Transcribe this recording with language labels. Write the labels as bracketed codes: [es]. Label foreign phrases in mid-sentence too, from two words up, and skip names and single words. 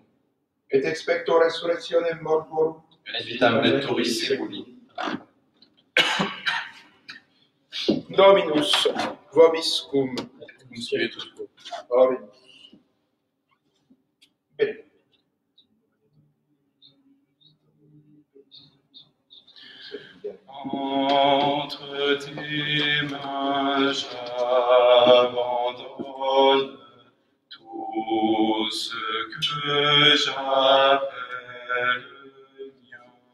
[la] Et expecto resurrectionem mortuorum. Et vitam venturis seculi. Dominus vobiscum. Cum spiritus tuo. Oremus. Bene. [fr] Entre tes mains j'abandonne tout ce que j'appelle mien.